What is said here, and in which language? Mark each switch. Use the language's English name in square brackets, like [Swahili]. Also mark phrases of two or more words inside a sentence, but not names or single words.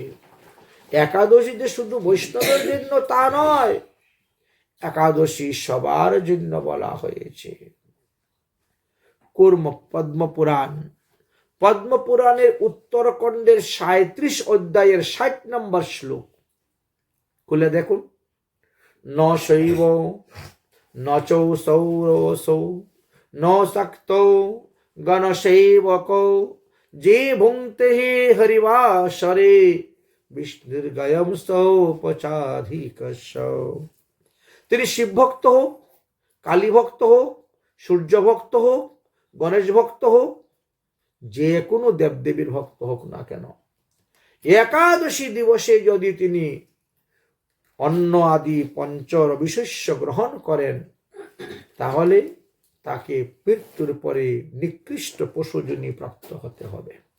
[Bangla] একাদশী যে শুধু বৈষ্ণবের জন্য তা নয়, একাদশী সবার জন্য বলা হয়েছে। কুর্ম পদ্মপুরাণ, পদ্মপুরাণের উত্তরখণ্ডের 37 অধ্যায়ের 60 নম্বর শ্লোক খুলে দেখুন। [Sanskrit] ন শৈব ন চৌ সৌরসৌ ন শক্ত গণশৈবক যে ভুঙ্ক্তে হে হরিবাসরে বিষ্ণুর্গয়ম সৌপচাধিকস্য। [Bangla] তিনি শিব ভক্ত হোক, কালী ভক্ত হোক, সূর্য ভক্ত হোক, গণেশ ভক্ত হোক, যে কোনো দেবদেবীর ভক্ত হোক না কেন, একাদশী দিবসে যদি তিনি অন্ন আদি পঞ্চরবিশস্য গ্রহণ করেন তাহলে তাকে মৃত্যুর পরে নিকৃষ্ট পশুজনী প্রাপ্ত হতে হবে।